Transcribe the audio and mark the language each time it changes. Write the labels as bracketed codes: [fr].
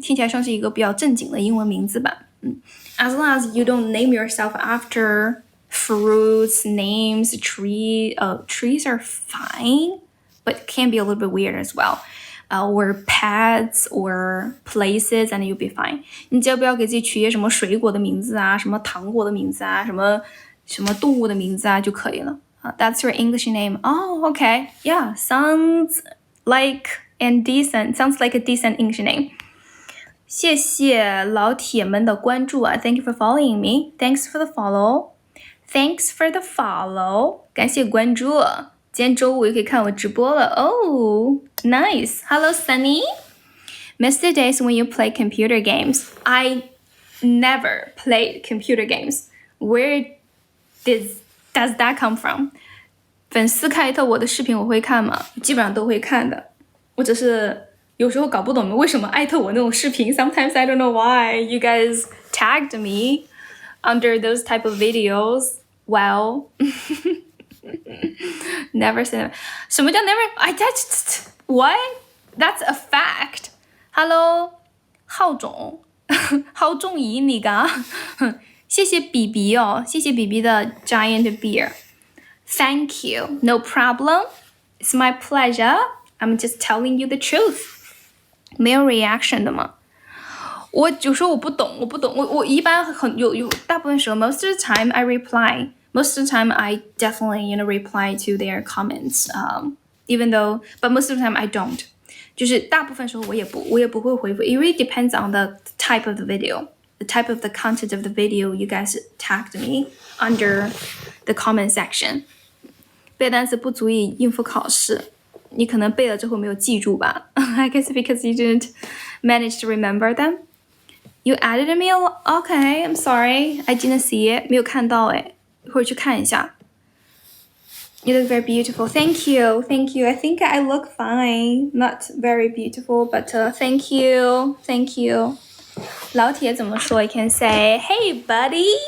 [zh] 听起来像是一个比較正經的英文名字吧。 [en] As long as you don't name yourself after fruits, names, trees are fine, but can be a little bit weird as well. Or pets or places, and you'll be fine. [zh] 你只要不要给自己取一些什么水果的名字啊，什么糖果的名字啊，什么动物的名字啊就可以了。 [en] That's your English name. Oh, okay. Yeah, sounds like a decent English name. [zh] 谢谢老铁们的关注啊 [en] Thank you for following me. Thanks for the follow. Thanks for the follow. [zh] 感谢关注。今天周五也可以看我直播了。 [en] Oh, nice. Hello, Sunny. Miss the days when you play computer games. I never played computer games. Where does that come from? [zh] 粉丝看一套我的视频我会看吗？基本上都会看的。我只是有时候搞不懂为什么艾特我那种视频。 [en] Sometimes I don't know why you guys tagged me under those type of videos. Well, never said [zh] 什么叫 [en] never? What? That's a fact. [zh] Hello, 浩总浩中怡你噶谢谢比比哦，谢谢比比的 [en] giant beer. Thank you. No problem. It's my pleasure. I'm just telling you the truth. [zh] 没有 reaction 的吗？我有时候我不懂，我一般有大部分时候 [en] most of the time I reply. Most of the time I definitely reply to their comments. But most of the time I don't. [zh] 就是大部分时候我也不会回复。 [en] It really depends on the type of the video, the type of the content of the video you guys tagged me under the comment section. [zh] 背单词不足以应付考试，你可能背了之后没有记住吧 [en] I guess because you didn't manage to remember them. You added a meal? Okay, I'm sorry. I didn't see it. [zh] 没有看到诶，一会儿去看一下。 [en] You look very beautiful. Thank you. Thank you. I think I look fine. Not very beautiful, but thank you. Thank you. [zh] 老铁怎么说 [en] You can say, hey buddy.